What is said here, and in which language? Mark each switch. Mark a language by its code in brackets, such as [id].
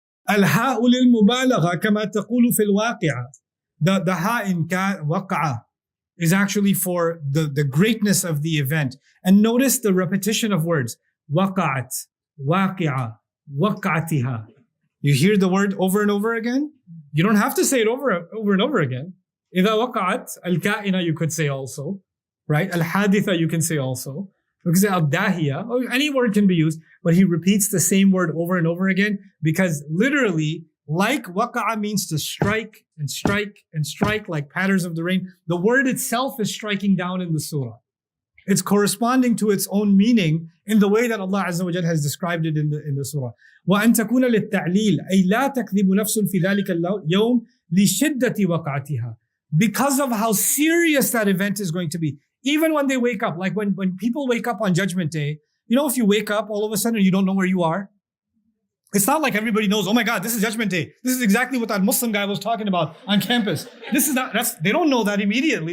[ar] الهاء للمبالغة كما تقول في الواقعة. [en] The ha in waqa'a is actually for the greatness of the event. And notice the repetition of words. Waqa'at, waqi'a, waqa'atiha. You hear the word over and over again? You don't have to say it over and over again. [ar] إذا وقعت الكائنة [en] you could say also, right? [ar] الحادثة [en] you can say also. Because al-dahiya, any word can be used, but he repeats the same word over and over again because literally, like waqa'a means to strike and strike and strike like patterns of the rain. The word itself is striking down in the surah. It's corresponding to its own meaning in the way that Allah Azza wa Jal has described it in the surah. [ar] وَأَن تَكُونَ لِلتَّعْلِيلِ أي لا تَكْذِبُ نَفْسٌ فِي ذَلِكَ اليوم لِشِدَّةِ وَقَعَتِهَا. [en] Because of how serious that event is going to be. Even when they wake up, like when people wake up on Judgment Day, if you wake up all of a sudden you don't know where you are, it's not like everybody knows, oh my God, this is Judgment Day. This is exactly what that Muslim guy was talking about on campus. They don't know that immediately.